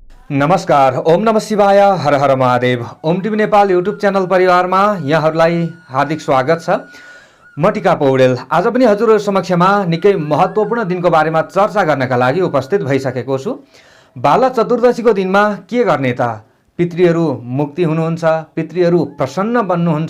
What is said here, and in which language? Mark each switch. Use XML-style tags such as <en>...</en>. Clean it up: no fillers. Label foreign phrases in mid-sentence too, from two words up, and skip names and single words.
<ne>नमस्कार।</ne> <sa>ओम नमः शिवाय।</sa> <ne>हर हर महादेव। ओम टिभी नेपाल युट्युब च्यानल परिवारमा यहाँहरूलाई हार्दिक स्वागत छ। म टिका पौडेल आज पनि हजुरहरु समक्षमा निकै महत्त्वपूर्ण दिनको बारेमा चर्चा गर्नका लागि उपस्थित भइसकेको छु। बाला चतुर्दशीको दिनमा के गर्ने त? पितृहरू मुक्ति हुनुहुन्छ, पितृहरू प्रसन्न बन्नुहुन्छ।</ne>